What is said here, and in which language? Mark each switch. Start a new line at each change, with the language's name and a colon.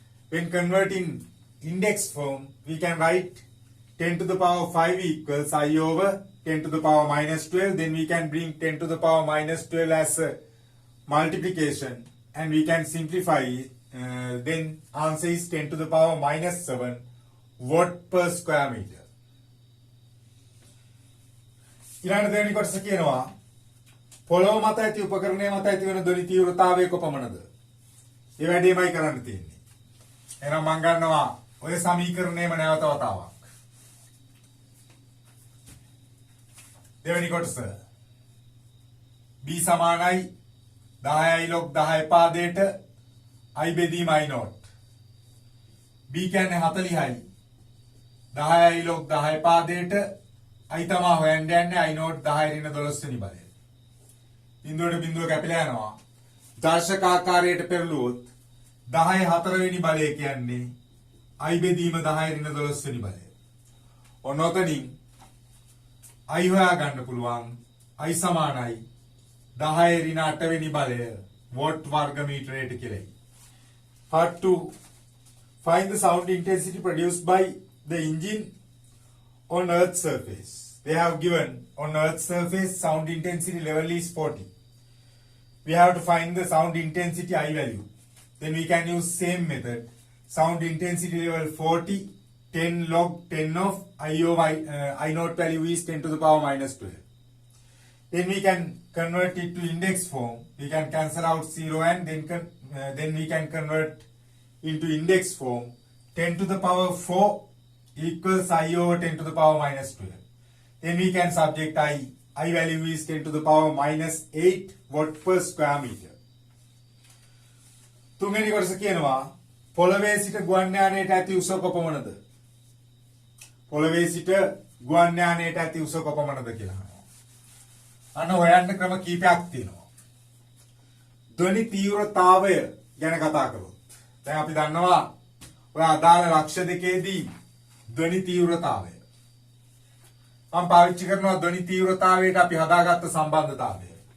English: When converting index form, we can write 10 to the power 5 equals I over 10 to the power minus 12. Then we can bring 10 to the power minus 12 as a multiplication and we can simplify it. Then answer is 10 to the power minus 7 watt per square meter.
Sinhala: ඊළඟ දෙවෙනි කොටස කියනවා පොළොව මත ඇති උපකරණය මත ඇති වෙන ධ්වනි තීව්‍රතාවය කොපමණද? ඒ වැඩේමයි කරන්න තියෙන්නේ. එහෙනම් මම ගන්නවා ඔය සමීකරණයම නැවත වතාවක්. දෙවෙනි කොටස B සමානයි 10යි log 10 පාදයට I බෙදීම I naught. B කියන්නේ 40යි 10යි log 10 පාදයට I තමයි හොයන්න යන්නේ I naught 10 ඍණ 12 වෙනි බලය. බිඳුවට බිඳුව කැපිලා යනවා. දර්ශක ආකාරයට පෙරළුවොත් 10 4 වෙනි බලය කියන්නේ I බෙදීම 10 ඍණ 12 වෙනි බලය. ඔනෝතනින් I හොයා ගන්න පුළුවන් I සමානයි 10 ඍණ 8 වෙනි බලය වොට් වර්ග මීටරයට කියලායි.
English: Part 2, find the sound intensity produced by the engine on Earth's surface. They have given on Earth's surface sound intensity level is 40. We have to find the sound intensity I value. Then we can use same method. Sound intensity level 40, 10 log 10 of I over I naught value is 10 to the power minus 12. Then we can convert it to index form. We can cancel out 0 and then we can convert into index form. 10 to the power 4 equals I over 10 to the power minus 12. Then we can subject I value is 10 to the power minus 8 watt per square meter.
Sinhala: තුන්වෙනි කොටස කියනවා පොළවේ සිට ගුවන් යානයට ඇති උස කොපමණද? පොළවේ සිට ගුවන් යානයට ඇති උස කොපමණද කියලා අහනවා. අන්න හොයන්න ක්‍රම කීපයක් තියෙනවා. ධ්වනි තීව්‍රතාවය ගැන කතා කරොත් දැන් අපි දන්නවා ඔය අදාළ ලක්ෂ දෙකේදී ධ්වනි තීව්‍රතාවය මම පාවිච්චි කරනවා ධ්වනි තීව්‍රතාවයට අපි හදාගත්ත සම්බන්ධතාවය.